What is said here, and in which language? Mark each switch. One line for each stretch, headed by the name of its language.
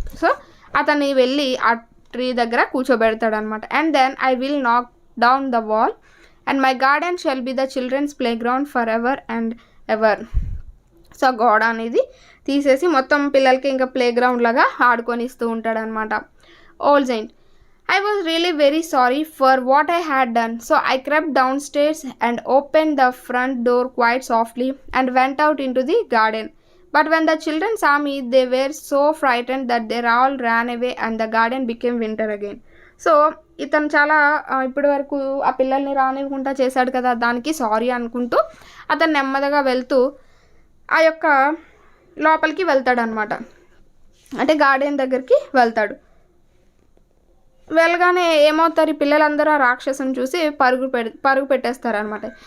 Telugu: So అతన్ని వెళ్ళి ఆ ట్రీ దగ్గర కూర్చోబెడతాడు అనమాట.
English: And then I will knock down the wall and my garden shall be the children's playground for ever and ever.
Telugu: So గోడ అనేది తీసేసి మొత్తం పిల్లలకి ఇంకా ప్లే గ్రౌండ్ లాగా ఆడుకొనిస్తూ ఉంటాడు అనమాట.
English: Old giant I was really very sorry for what I had done. So I crept downstairs and opened the front door quite softly and went out into the garden. But when the children saw me, they were so frightened that they all ran away and the garden became winter again.
Telugu: So ఇతను చాలా ఇప్పటి వరకు ఆ పిల్లల్ని రానివ్వకుండా చేశాడు కదా, దానికి సారీ అనుకుంటూ అతను నెమ్మదిగా వెళ్తూ ఆ యొక్క లోపలికి వెళ్తాడు అనమాట. అంటే గార్డెన్ దగ్గరికి వెళ్తాడు. వెళ్ళగానే ఏమవుతారు, ఈ పిల్లలందరూ ఆ రాక్షసుని చూసి పరుగు పెట్టేస్తారనమాట.